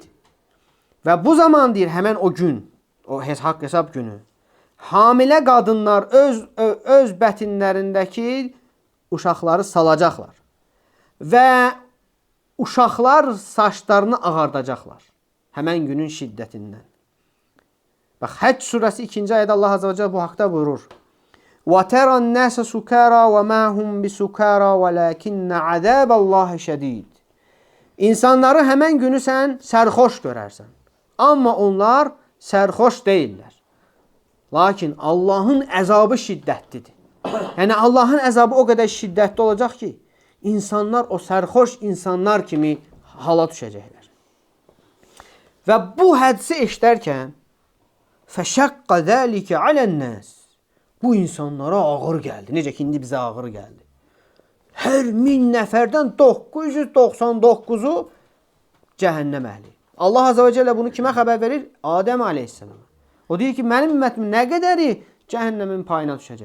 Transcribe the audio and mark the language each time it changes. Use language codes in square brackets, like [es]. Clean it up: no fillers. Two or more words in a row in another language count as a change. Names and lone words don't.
[az] Və bu zaman deyir, həmən o gün, o haqq hesab günü, hamilə qadınlar öz bətinlərindəki uşaqları salacaqlar. Və uşaqlar saçlarını ağardacaqlar. Həmən günün şiddətindən. Bax, Həcc surəsi 2-ci ayədə Allah [ar] عز وجل [az] bu haqda buyurur. [ar] وَتَرَى النَّاسَ سُكَارَى وَمَا هُمْ بِسُكَارَى وَلَكِنَّ عَذَابَ اللّٰهِ شَدِيدٌ. [az] İnsanları həmən günü sən sərxoş görərsən. Amma onlar sərxoş deyirlər. Lakin Allahın əzabı şiddətlidir. Yəni Allahın əzabı o qədər şiddətli olacaq ki, insanlar o sərxoş insanlar kimi hala düşəcəklər. Və bu hədisi eşidərkən [ar] فَشَقَّ ذَٰلِكَ عَلَى النَّاسِ. [az] Bu insanlara ağır gəldi. Necə ki, indi bizə ağır gəldi. Hər 1000 nəfərdən 999'u cəhənnəm əhli. Allah [ar] عز وجل [az] bunu kimə xəbər verir? Adəm aleyhissalama. O deyir ki, mənim ümmətim nə qədəri cəhənnəmin payına düşəcək?